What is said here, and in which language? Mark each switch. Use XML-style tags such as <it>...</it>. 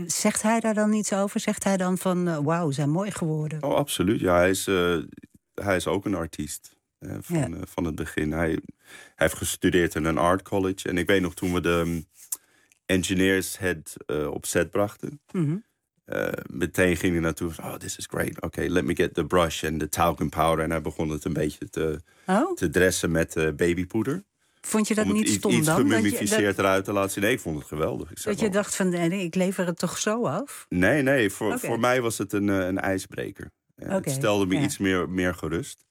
<nl>Zegt hij daar dan iets over? Zegt hij dan van, wauw, zijn mooi geworden? Oh, absoluut. Ja, hij is ook een artiest van het begin. Hij heeft gestudeerd in een art college. En ik weet nog, toen we de engineers het op set brachten... Mm-hmm. Meteen ging hij naartoe van,</nl> <en>oh, this is great. Okay, let me get the brush and the talcum powder.</en> <nl>En hij begon het een beetje te dressen met babypoeder. Vond je dat niet stom iets dan? Iets gemummificeerd eruit te laten zien. Nee, ik vond het geweldig. Dacht van, ik lever het toch zo af? Nee. Voor mij was het een ijsbreker. Ja, okay. Het stelde me iets meer gerust.</nl>